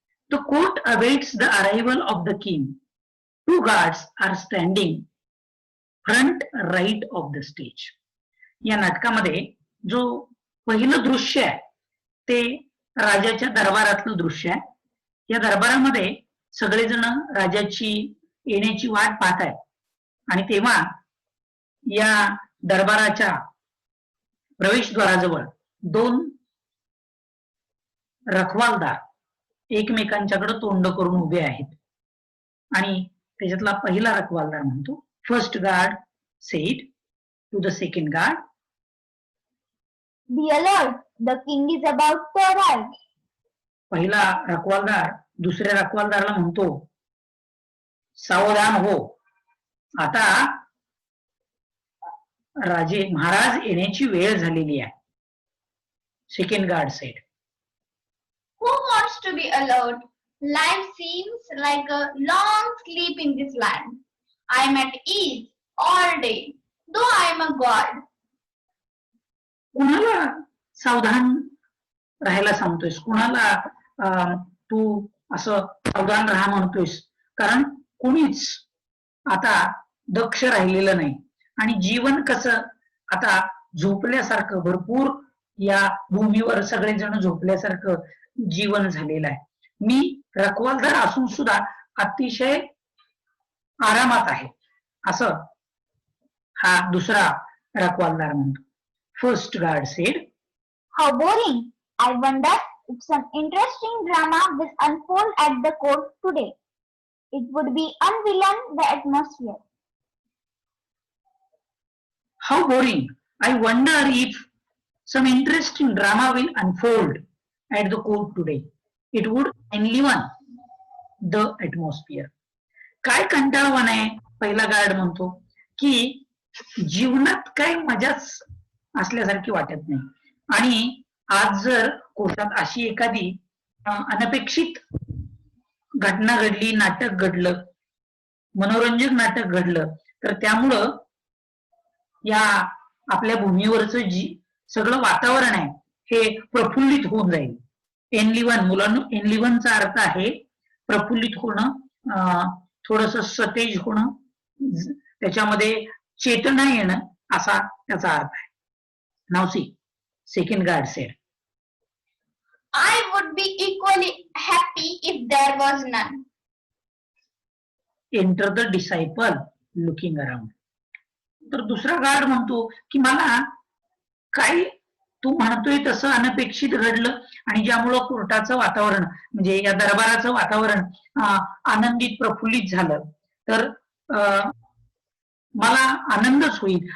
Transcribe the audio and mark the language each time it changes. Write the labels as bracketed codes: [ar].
[en] The court awaits the arrival of the king. Two guards are standing front right of the stage. [mr] या नाटकामध्ये जो पहिलं दृश्य आहे ते राजाच्या दरबारातलं दृश्य आहे. या दरबारामध्ये सगळेजण राजाची येण्याची वाट पाहत आहेत आणि तेव्हा या दरबाराच्या प्रवेशद्वाराजवळ दोन रखवालदार एकमेकांच्याकडे तोंड करून उभे आहेत. आणि त्याच्यातला पहिला रखवालदार म्हणतो, [en] First guard said to the second guard, Dear Lord, the king is about to arrive. [mr] पहिला रखवालदार दुसऱ्या रखवालदाराला म्हणतो, सावधान हो, आता राजे महाराज येण्याची वेळ झालेली आहे. [en] Second guard said, Who wants to be alert? Life seems like a long sleep in this land. I am at ease all day, though I am a god. [mr] कुणाला सावधान राहायला सांगतोयस? कुणाला तू असं सावधान राहा म्हणतोयस? कारण कोणीच आता दक्ष राहिलेलं नाही आणि जीवन कसं आता झोपल्यासारखं, भरपूर या भूमीवर सगळेजण झोपल्यासारखं जीवन झालेलं आहे. मी रखवालदार असून सुद्धा अतिशय आरामात आहे, असं हा दुसरा रखवालदार म्हणतो. [en] First guard said, How boring! I wonder if some interesting drama will unfold at the court today. It would be unvillain the atmosphere. How boring! I wonder if some interesting drama will unfold at the court today. It would enliven the atmosphere. [mr] काय कंटाळवाण आहे, पहिला guard म्हणतो, की जीवनात काय मजाच असल्यासारखी वाटत नाही. आणि आज जर कोर्टात अशी एखादी अनपेक्षित घटना घडली, नाटक घडलं, मनोरंजक नाटक घडलं, तर त्यामुळं या आपल्या भूमीवरचं जी सगळं वातावरण आहे हे प्रफुल्लित होऊन जाईल. एनलिवन, मुलांनो, एनलिवनचा अर्थ आहे प्रफुल्लित होणं, थोडस सतेज होणं, त्याच्यामध्ये चेतना येणं, असा त्याचा अर्थ आहे. [en] Now see, second guard said, I would be equally happy if there was none. Enter the disciple looking around. [mr] तर दुसरा गार्ड म्हणतो की मला काय तू म्हणतोय तसं अनपेक्षित घडलं आणि ज्यामुळं कोर्टाचं वातावरण म्हणजे या दरबाराचं वातावरण आनंदित प्रफुल्लित झालं, तर मला आनंदच होईल.